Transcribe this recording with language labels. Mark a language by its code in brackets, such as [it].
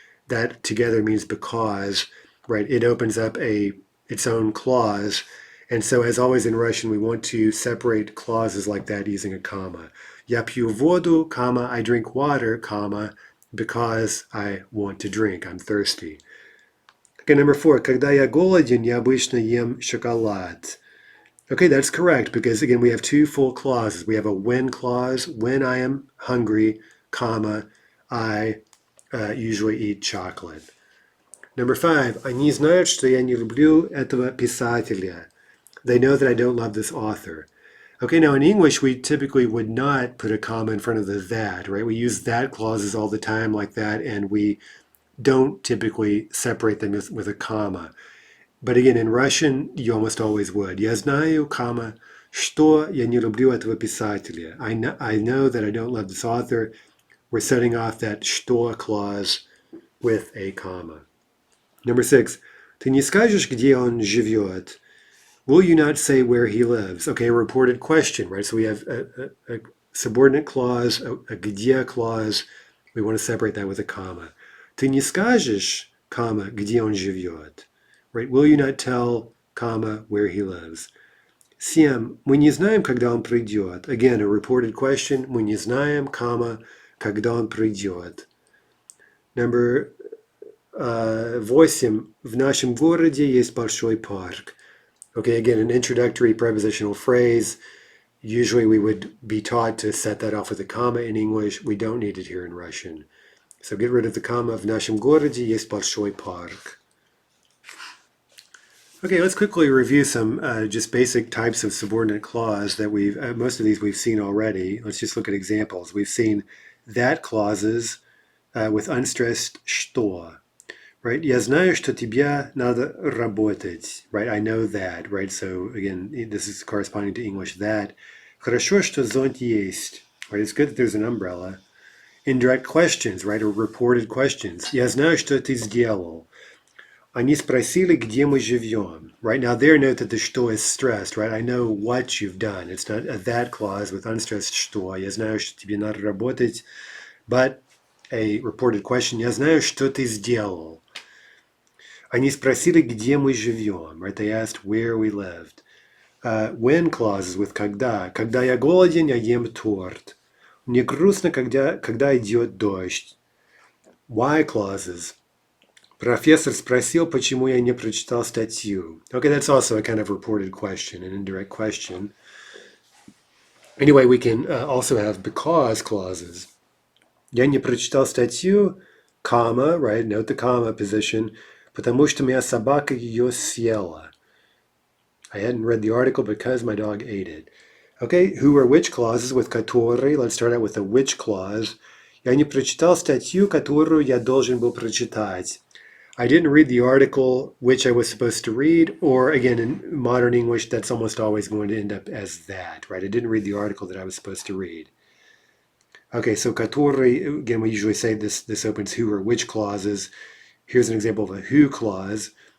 [en] That together means because, right? It opens up its own clause. And so as always in Russian, we want to separate clauses like that using a comma. [ru] Я пью воду, [en] comma, I drink water, comma, because I want to drink, I'm thirsty. Okay, number 4. [ru] Когда я голоден, я обычно ем шоколад. [en] Okay, that's correct because again we have two full clauses. We have a when clause, when I am hungry, comma, I usually eat chocolate. Number 5. [ru] Они знают, что я не люблю этого писателя. [en] They know that I don't love this author. Okay, now in English we typically would not put a comma in front of the that, right? We use that clauses all the time like that, and we don't typically separate them with a comma. But again, in Russian, you almost always would. [ru] Я знаю, comma, что я не люблю этого писателя. [en] I know that I don't love this author. We're setting off that что clause with a comma. Number 6. [ru] Ты не скажешь, где он живет? [en] Will you not say where he lives? Okay, a reported question, right? So we have a subordinate clause, a где clause. We want to separate that with a comma. [ru] Ты не скажешь, comma, где он живет? [en] Right? Will you not tell, comma, where he lives? 7. [ru] Мы не знаем, когда он придет. [en] Again, a reported question. [ru] Мы не знаем, comma, когда он придет. [en] Number 8. [ru] В нашем городе есть большой парк. [en] Okay, again, an introductory prepositional phrase. Usually we would be taught to set that off with a comma in English. We don't need it here in Russian. So get rid of the comma. [ru] В нашем городе есть большой парк. [en] Okay, let's quickly review some just basic types of subordinate clause that most of these we've seen already. Let's just look at examples. We've seen that clauses with unstressed что. Right? [ru] Я знаю, что тебе надо работать. [en] Right? I know that. Right? So again, this is corresponding to English that. [ru] Хорошо, что зонт есть. Right? [en] It's good that there's an umbrella. Indirect questions, right? Or reported questions. [ru] Я знаю, что ты сделал. Они спросили, где мы живем. [en] Right? Now there, note that the что is stressed. Right? I know what you've done. It's not a that clause with unstressed что. [ru] Я знаю, что тебе надо работать. [en] But a reported question. [ru] Я знаю, что ты сделал. Они спросили, где мы живем. [en] Right? They asked where we lived. When clauses with когда. [ru] Когда я голоден, я ем торт. Мне грустно, когда идет дождь. [en] Why clauses. [ru] Профессор спросил, почему я не прочитал статью. [en] Okay, that's also a kind of reported question, an indirect question. Anyway, we can also have because clauses. [ru] Я не прочитал статью, comma, right? [en] Note the comma position. [ru] Потому что моя собака ее съела. [en] I hadn't read the article because my dog ate it. Okay, who or which clauses with который. Let's start out with the which clause. [ru] Я не прочитал статью, которую я должен был прочитать. [en] I didn't read the article which I was supposed to read, or again, in modern English, that's almost always going to end up as that, right? I didn't read the article that I was supposed to read. Okay, so который, again, we usually say this opens who or which clauses. Here's an example of a who clause.